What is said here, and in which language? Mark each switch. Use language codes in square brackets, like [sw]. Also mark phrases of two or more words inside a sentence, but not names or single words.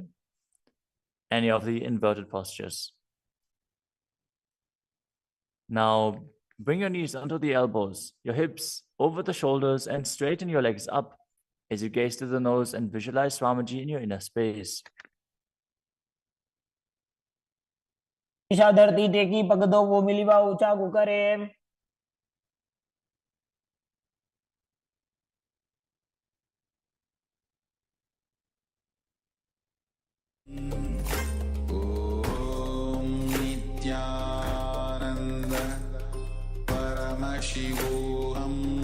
[en] Any of the inverted postures. Now bring your knees onto the elbows, your hips over the shoulders, and straighten your legs up as you gaze to the nose and visualize Swamiji in your inner space. ईशा धरती टेकी पग दो वो मिलीवा ऊंचा कुकरे. [sa] ॐ नित्यानन्द परमशिवोऽहम्